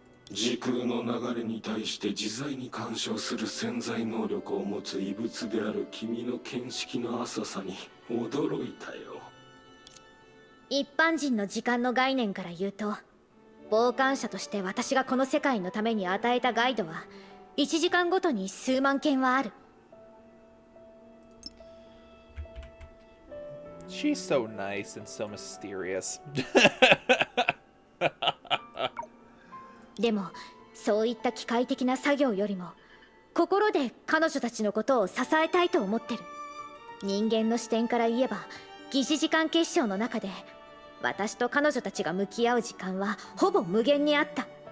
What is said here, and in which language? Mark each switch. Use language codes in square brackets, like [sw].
[ja] 時空の流れに対して自在に干渉する潜在能力を持つ異物である君の見識の浅さに驚いたよ。一般人の時間の概念から言うと、傍観者として私がこの世界のために与えたガイドは1時間ごとに数万件はある。 [en] She's so nice and so mysterious. [ja] でもそういった機械的な作業よりも心で彼女たちのことを支えたいと思ってる。人間の視点から言えば疑似時間結晶の中で私と彼女たちが向き合う時間はほぼ無限にあった。